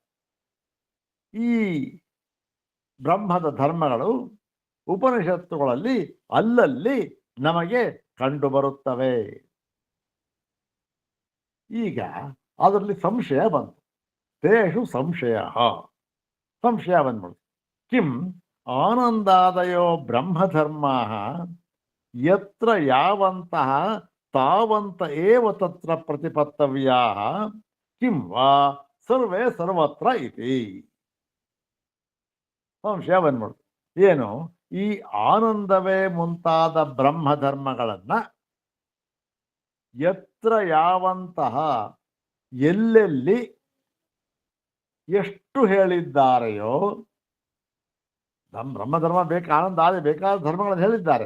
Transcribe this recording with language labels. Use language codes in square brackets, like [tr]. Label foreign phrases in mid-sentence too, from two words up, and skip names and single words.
[kn] ಈ ಬ್ರಹ್ಮದ ಧರ್ಮಗಳು ಉಪನಿಷತ್ತುಗಳಲ್ಲಿ ಅಲ್ಲಲ್ಲಿ ನಮಗೆ ಕಂಡುಬರುತ್ತವೆ. ಈಗ ಅದರಲ್ಲಿ ಸಂಶಯ ಬಂತು. ತೇಷು ಸಂಶಯ ಬಂದ್ಬಿಡು. [sa] ಕಿಂ ಆನಂದಾದಯೋ ಬ್ರಹ್ಮಧರ್ಮಾ ಯತ್ರ ಯಾವಂತಹ ತಾವಂತ ಏವ ತತ್ರ ಪ್ರತಿಪತ್ತವ್ಯಾ ಕಿಂ ವಾ ಸರ್ವೇ ಸರ್ವತ್ರ ಇತಿ. [kn] ಸಂಶಯ ಬಂದ್ಬಿಡು. ಏನು? ಈ ಆನಂದವೇ ಮುಂತಾದ ಬ್ರಹ್ಮಧರ್ಮಗಳನ್ನ [sa] ಯತ್ರ ಯಾವಂತಹ, [kn] ಎಲ್ಲೆಲ್ಲಿ ಎಷ್ಟು ಹೇಳಿದ್ದಾರೆಯೋ, ನಮ್ಮ ಬ್ರಹ್ಮಧರ್ಮ ಆನಂದ ಆದಿ ಬೇಕಾದ ಧರ್ಮಗಳನ್ನು ಹೇಳಿದ್ದಾರೆ.